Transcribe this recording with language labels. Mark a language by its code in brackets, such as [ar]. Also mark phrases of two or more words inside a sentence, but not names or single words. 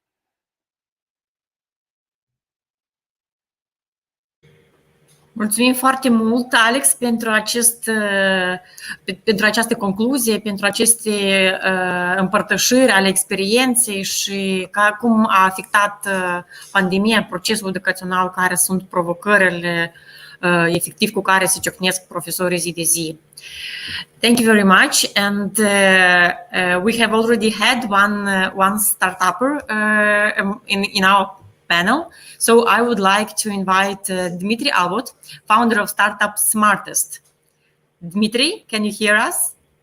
[ro] Mulțumim foarte mult, Alex, pentru această concluzie, pentru aceste împărtășiri ale experienței și cum a afectat pandemia procesul educațional, care sunt provocările efectiv cu care se ciocnesc profesorii zi de zi. [en] Thank you very much, and we have already had one startupper in our panel. So I would like to invite Dmitrii Albot, founder of startup Smartest. Dmitrii, can you hear us?